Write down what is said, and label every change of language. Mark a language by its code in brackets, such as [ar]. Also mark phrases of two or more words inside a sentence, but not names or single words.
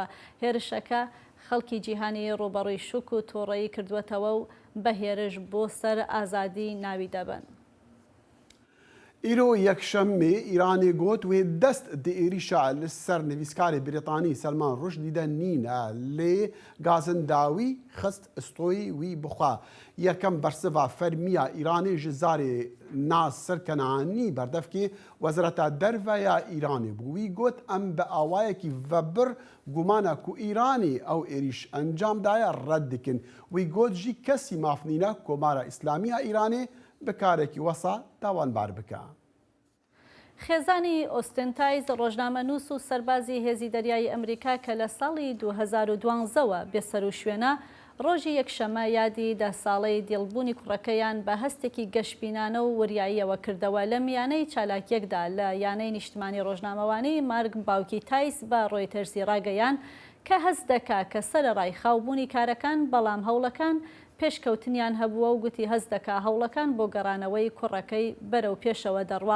[ckb] هێرشەکە خەڵکی جیهانی ڕوبەڕووی شوک و تۆڕەیی کردوێتەوە و بە هێرش بۆ سەر ئازادی ناوی دەبن. [ku] ئیرۆ یەکشەممێ ئیرانی گوت وێ دەست دێریشە لەسەر نویسکاری بریتانی سەلمان ڕوشدیدە نینە لێ گازنداوی خست ئستۆی وی بخوا یەکەم بەرسڤا فەرمیە ئیرانی ji zarê Nasir Kenanî berdevkê Wezareta Derveya Îranê bû. Wî got em bi awayekî vebir gumana ku Îranê ew êrîş encam daye red dikin. Wî got jî kesî maf nîne Komara İslamiya Îranê bi karekî wesa tawanbar bike. [ckb] خێزانی ئۆستنتایز ڕۆژنامەنووس و سەربازی هێزی دەریایی ئەمریکا کە لە ساڵی 2012ەوە بێسەر و شوێنە ڕۆژی یەکشەمە یادی دە ساڵەی دڵبوونی کوڕەکەیان بە هەستێکی گەشتبینانە و وریاییەوە کردەوە لە میانەی چالاکیەکدا لە یانەی نیشتمانی ڕۆژنامەوانی مارک باوکی تایس بە ڕۆیتەرسی ڕاگەیان کە هەست دەکا کە سەرەڕای خاوبوونی کارەکان بەڵام هەوڵەکان پێشکەوتنیان هەبووە و گوتی هەست دەکا هەوڵەکان بۆ گەڕانەوەی کوڕەکەی بەرەو پێشەوە دەڕوا.